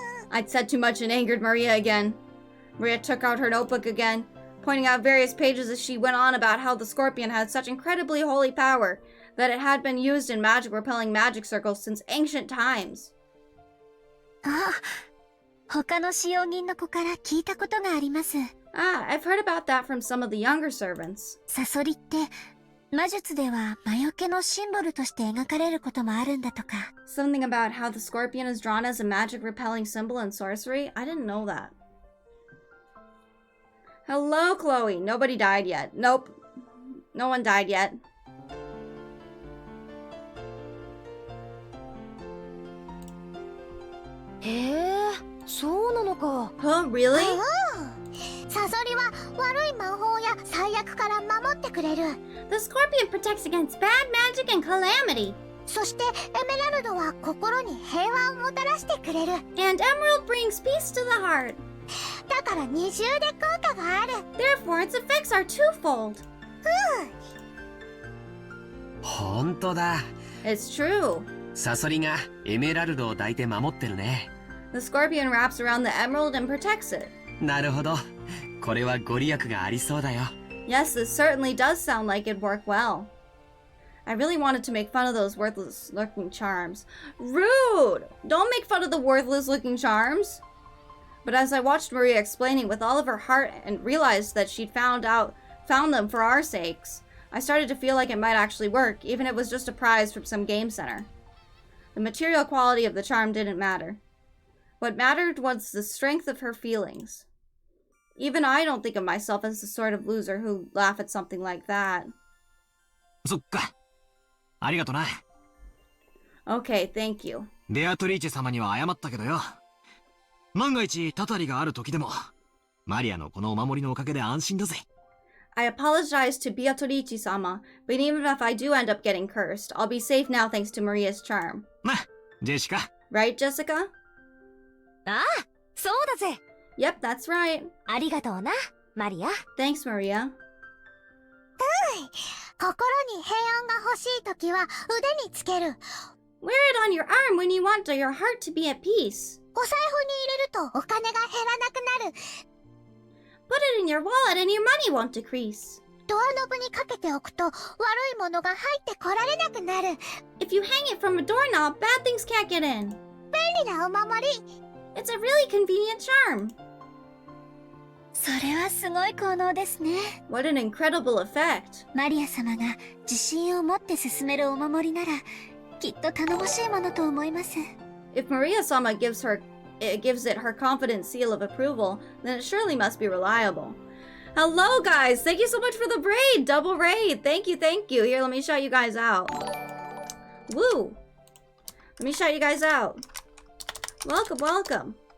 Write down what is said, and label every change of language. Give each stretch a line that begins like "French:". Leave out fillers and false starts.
English: I'd said too much and angered Maria again. Maria took out her notebook again, pointing out various pages as she went on about how the scorpion had such incredibly holy power that it had been used in magic-repelling magic circles since ancient times.
Japanese: あ、他の使用人の子から聞いたことがあります。
English: Ah, I've heard about that from some of the younger servants.
Japanese: サソリって魔術では魔除けのシンボルとして描かれることもあるんだとか。
English: Something about how the scorpion is drawn as a magic-repelling symbol in sorcery? I didn't know that. Hello, Chloe. Nobody died yet. Nope. No one died yet. Huh? Really?
Japanese: サソリは悪い魔法や最悪から守ってくれる。
English: The scorpion protects against bad magic and calamity.
Japanese: そしてエメラルドは心に平和をもたらしてくれる。
English: And emerald brings peace to the heart.
Japanese: だから二重で効果がある。
English: Therefore, its effects are twofold.
Japanese: 本当だ。
English: It's true.
Japanese: サソリがエメラルドを抱いて守ってるね。
English: The scorpion wraps around the emerald and protects it.
Japanese: なるほど。これはご利益がありそうだよ。
English: Yes, this certainly does sound like it'd work well. I really wanted to make fun of those worthless-looking charms. Rude! Don't make fun of the worthless-looking charms! But as I watched Maria explaining with all of her heart and realized that she'd found them for our sakes, I started to feel like it might actually work, even if it was just a prize from some game center. The material quality of the charm didn't matter. What mattered was the strength of her feelings. Even I don't think of myself as the sort of loser who'd laugh at something like that.
Japanese: そっか。ありがとな。
English: Okay, thank you.
Japanese: ベアトリーチェ様には謝ったけどよ。万が一たたりがある時でも、マリアのこのお守りのおかげで安心だぜ。
English: I apologize to Beatrice-sama, but even if I do end up getting cursed, I'll be safe now thanks to Maria's charm.
Japanese: な、ジェシカ。
English: Right, Jessica?
Japanese: ああ、そうだぜ。
English: Yep, that's right.
Japanese: ありがとうな、マリア。
English: Thanks, Maria.
Japanese: 心に平安が欲しいときは腕につける。
English: Wear it on your arm when you want your heart to be at peace.
Japanese: お財布に入れるとお金が減らなくなる。
English: Put it in your wallet and your money won't decrease.
Japanese: ドアノブにかけておくと悪いものが入ってこられなくなる。
English: If you hang it from a doorknob, bad things can't get in.
Japanese: 便利なお守り。
English: It's a really convenient charm.
Japanese: それはすごい効能ですね。
English: What an incredible effect.
Japanese: マリア様が自信を持って進めるお守りなら、きっと頼もしいものと思います。
English: If Maria-sama gives it her confident seal of approval, then it surely must be reliable. Hello, guys! Thank you so much for the raid! Double raid! Thank you, thank you. Here, let me shout you guys out. Woo! Let me shout you guys out. Welcome, welcome.